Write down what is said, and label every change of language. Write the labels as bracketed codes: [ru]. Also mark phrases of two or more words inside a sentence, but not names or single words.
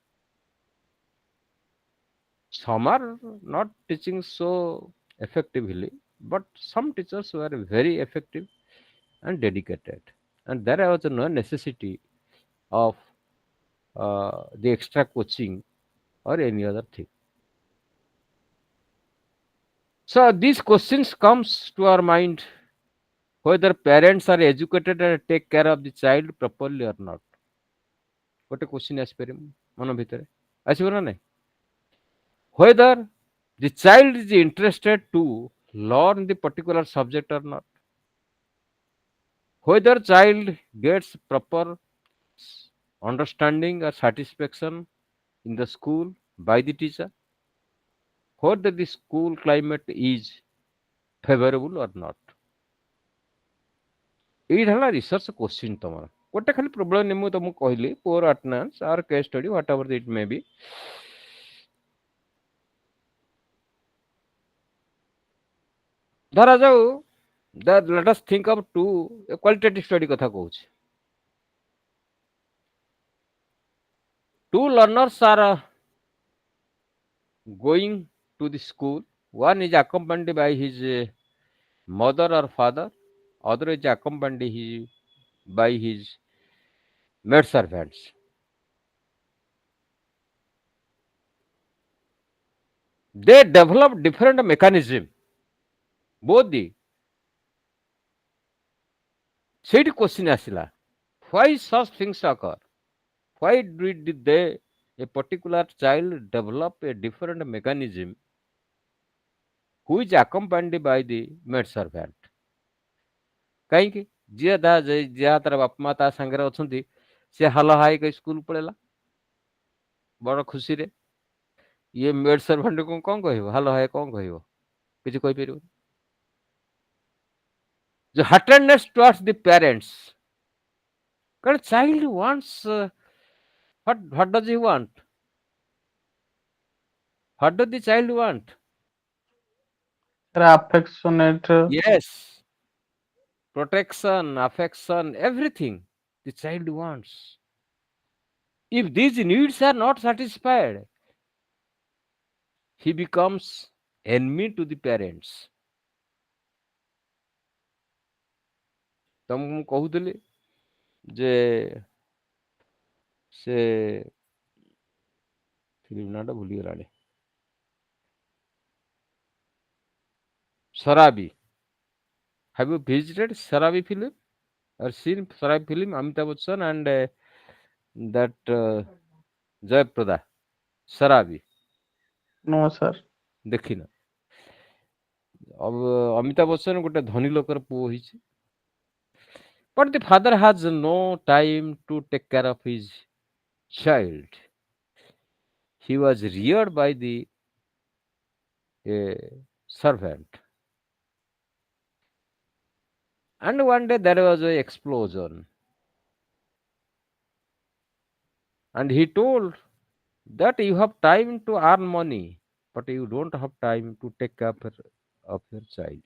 [en] Some are not teaching so effectively, but some teachers were very effective and dedicated, and there was no necessity of the extra coaching or any other thing. So these questions comes to our mind, whether parents are educated and take care of the child properly or not. [or] ଗୋଟେ क्वेश्चन ଆସିପାରେ ମନ ଭିତରେ, ଆସିବ ନା ନାହିଁ? [en] Whether the child is interested to learn the particular subject or not, whether child gets proper understanding or satisfaction in the school by the teacher, whether the school climate is favorable or not. [or] ଏଇଟା ହେଲା [en] research question. [or] ତମର ଗୋଟେ ଖାଲି ପ୍ରୋବ୍ଲେମ ମୁଁ ତମକୁ କହିଲି, [en] poor attendance or case study what ever it may be. ଧରାଯାଉ let us think of two qualitative study [or] କଥା କହୁଛି. [en] Two learners are going to the school. One is accompanied by his mother or father, other is accompanied by his maid servants. They develop different mechanism, both the. [or] ସେଇଠି କ୍ୱେଶ୍ଚିନ୍ ଆସିଲା, [en] why such things occur? Why did they, a particular child, develop a different mechanism who is accompanied by the maid servant? [or] କାହିଁକି? ଯିଏ ତାର ବାପା ମା ତା ସାଙ୍ଗରେ ଅଛନ୍ତି, ସେ ହାଲ ହାଇକି ସ୍କୁଲ ପଳେଇଲା ବଡ ଖୁସିରେ. ଇଏ [en] maid servantକୁ [or] କଣ କହିବ? ହାଲ ହାଇ କଣ କହିବ? କିଛି କହିପାରିବନି. [en] The heartedness towards the parents. Because child wants what does he want? What does the child want? affectionate, Yes, protection, affection, everything the child wants. If these needs are not satisfied, he becomes enemy to the parents. [or] ତମକୁ ମୁଁ କହୁଥିଲି ଯେ ସେ ଫିଲ୍ମ ନାଁଟା ଭୁଲିଗଲାଣି, [en] Sarabi. Have you visited Sarabi film? or seen Sarai film, Amitabh Bachchan and that Jayaprada, Sarabi, No, sir. [or] ଦେଖିନ? ଅମିତାଭ ବଚ୍ଚନ ଗୋଟେ ଧନୀ ଲୋକର ପୁଅ ହେଇଛି, [en] but the father has no time to take care of his child. He was reared by the servant, and one day there was a explosion, and he told that you have time to earn money, but you don't have time to take care of your child.